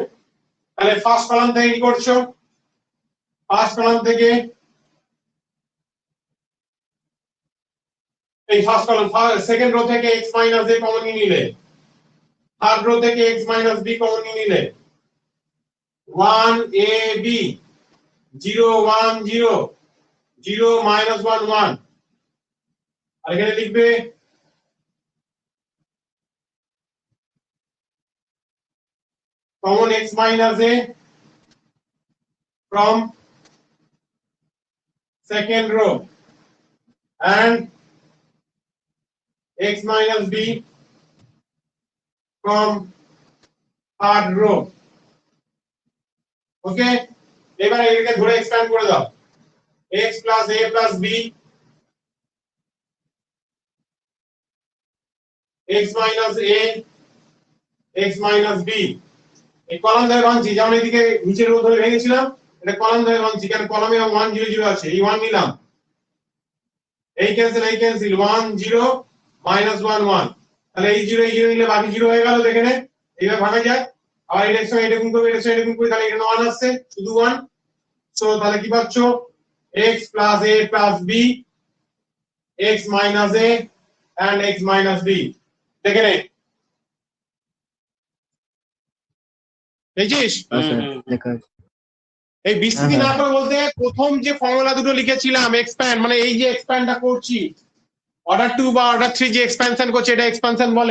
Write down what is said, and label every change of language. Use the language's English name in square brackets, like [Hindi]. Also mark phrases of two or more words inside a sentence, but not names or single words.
[Bangla] তাহলে [English] first column [Bangla] থেকে কি করছো, [English] first column [Bangla] থেকে এই [English] first column, second row [Bangla] থেকে [English] x minus a common [Bangla] নিয়ে নিলে, [English] third row [Bangla] থেকে [English] x minus b common [Bangla] নিয়ে নিলে, 1 a b 0 1 0 0 minus 1 1, আর এখানে লিখবে [English] common x minus a from second row and x minus b from third row। [Bangla] ওকে, এবার এটাকে ধরে এক্সপ্যান্ড করে দাও, [English] x plus a plus b x minus a x minus b। [Bangla] এই কলাম ধরে ভাঙছি, যেমন এদিকে নিচের রো ধরে ভেঙেছিলাম, এটা কলাম ধরে ভাঙছি, কারণ কলামে 1 0 0 আছে, এই 1 নিলাম, এই ক্যান্সেল 1 0 minus 1 1, তাহলে এই 0 নিলে বাকি 0 হয়ে গেল, দেখে নে এইভাবে ভাঙা যায়। আবার এর সঙ্গে এটা গুণ করবে, এর সঙ্গে এটা গুণ করবে, তাহলে এখানে 1 আসছে, শুধু 1। সো তাহলে কি পাচ্ছো, [English] x plus a plus b x minus a and x minus b। [Bangla] দেখে নে, দেখছিস? হ্যাঁ স্যার লেখা আছে। এই বিস্তৃতি না করে বলতে প্রথম যে ফর্মুলা দুটো লিখেছিলাম, এক্সপ্যান্ড মানে এই যে এক্সপ্যান্ডটা করছি, অর্ডার 2 বা অর্ডার 3 যে এক্সপ্যানশন করছে, এটা এক্সপ্যানশন বলে।